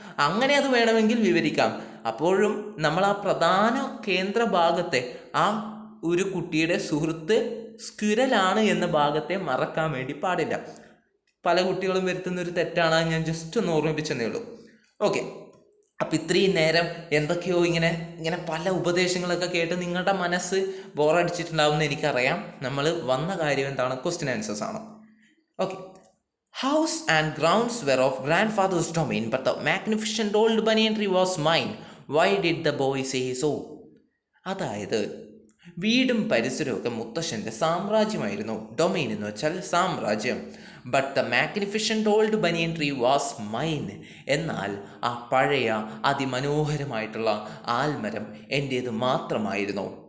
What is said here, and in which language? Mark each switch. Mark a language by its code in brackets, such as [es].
[ml] അങ്ങനെ അത് വേണമെങ്കിൽ വിവരിക്കാം. അപ്പോഴും നമ്മൾ ആ പ്രധാന കേന്ദ്ര ഭാഗത്തെ ആ ഒരു കുട്ടിയുടെ സുഹൃത്ത് സ്ക്വിരലാണ് എന്ന ഭാഗത്തെ മറക്കാൻ വേണ്ടി പാടില്ല. പല കുട്ടികളും വരുത്തുന്ന ഒരു തെറ്റാണ്, ഞാൻ ജസ്റ്റ് ഒന്ന് ഓർമ്മിപ്പിച്ചെന്നേ ഉള്ളൂ. ഓക്കെ, അപ്പം ഇത്രയും നേരം എന്തൊക്കെയോ ഇങ്ങനെ പല ഉപദേശങ്ങളൊക്കെ കേട്ട് നിങ്ങളുടെ മനസ്സ് ബോറടിച്ചിട്ടുണ്ടാവുമെന്ന് എനിക്കറിയാം. നമ്മൾ വന്ന കാര്യം എന്താണ്? ക്വസ്റ്റ്യൻ ആൻസേഴ്സ് ആണ്. [en] Okay, house and grounds were of grandfather's domain, but the magnificent old banyan tree was mine. Why did the boy say so? [ml] അതായത് വീടും പരിസരമൊക്കെ മുത്തശ്ശൻ്റെ സാമ്രാജ്യമായിരുന്നു. ഡൊമൈൻ എന്ന് വെച്ചാൽ സാമ്രാജ്യം. [en] But the magnificent old banyan tree was mine. [ml] എന്നാൽ ആ പഴയ അതിമനോഹരമായിട്ടുള്ള ആൽമരം എൻ്റേത് മാത്രമായിരുന്നു.